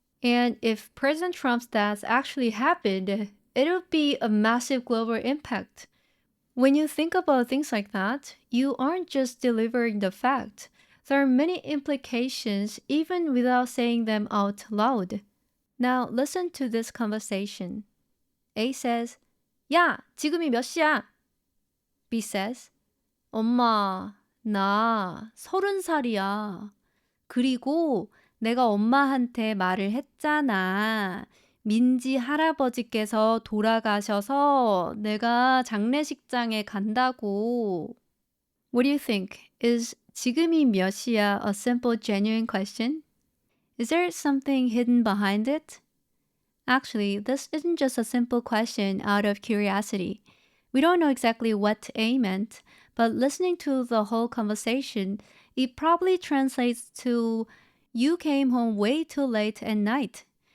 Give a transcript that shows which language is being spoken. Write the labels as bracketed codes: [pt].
[en] And if President Trump's death actually happened, it would be a massive global impact. When you think about things like that, you aren't just delivering the fact. There are many implications even without saying them out loud. Now listen to this conversation. A says, [ko] 야, 지금이 몇 시야? [en] B says, [ko] 엄마, 나 30살이야. 그리고 내가 엄마한테 말을 했잖아. 민지 할아버지께서 돌아가셔서 내가 장례식장에 간다고. [en] What do you think? Is [ko] 지금이 몇 시야 [en] a simple, genuine question? Is there something hidden behind it? Actually, this isn't just a simple question out of curiosity. We don't know exactly what A meant, but listening to the whole conversation, it probably translates to you came home way too late at night.